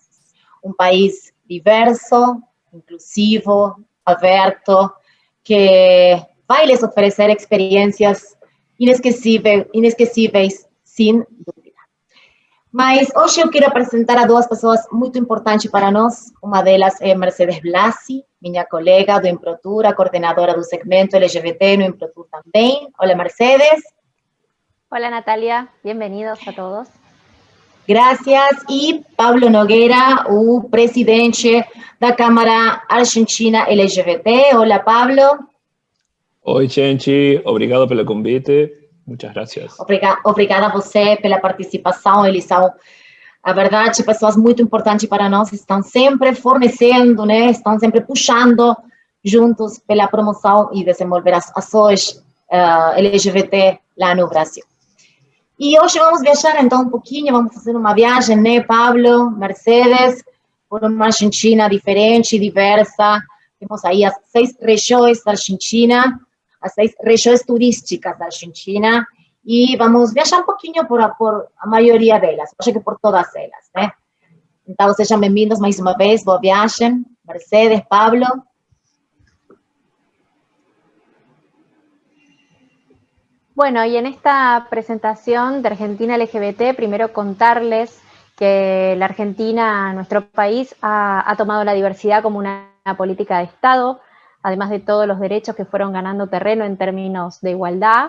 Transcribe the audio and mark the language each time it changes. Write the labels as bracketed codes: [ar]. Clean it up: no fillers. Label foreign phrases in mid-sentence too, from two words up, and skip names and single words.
[pt] Um país diverso, inclusivo, aberto, que vai lhes oferecer experiências inesquecíveis, sem dúvida. Mas hoje eu quero apresentar a duas pessoas muito importantes para nós. Uma delas é Mercedes Blasi, minha colega do INPROTUR, a coordenadora do segmento LGBT no INPROTUR também. Olá, Mercedes. [es] Hola Natalia, bienvenidos a todos. Gracias. [pt] E Pablo Nogueira, o presidente da Câmara Argentina LGBT. Olá, Pablo. Oi, gente. Obrigado pelo convite. [es] Muchas gracias. [pt] Obrigada a você pela participação. Eles são, a verdade, pessoas muito importantes para nós. Estão sempre fornecendo, né? Estão sempre puxando juntos pela promoção e desenvolver as ações LGBT lá no Brasil. E hoje vamos viajar então um pouquinho, vamos fazer uma viagem, né, Pablo, Mercedes, por uma Argentina diferente e diversa. Temos aí as 6 regiões da Argentina, as 6 regiões turísticas da Argentina, e vamos viajar um pouquinho por a maioria delas, acho que por todas elas, né? Então, sejam bem-vindos mais uma vez, boa viagem, Mercedes, Pablo. [es] Bueno, y en esta presentación de Argentina LGBT, primero contarles que la Argentina, nuestro país, ha tomado la diversidad como una política de Estado, además de todos los derechos que fueron ganando terreno en términos de igualdad.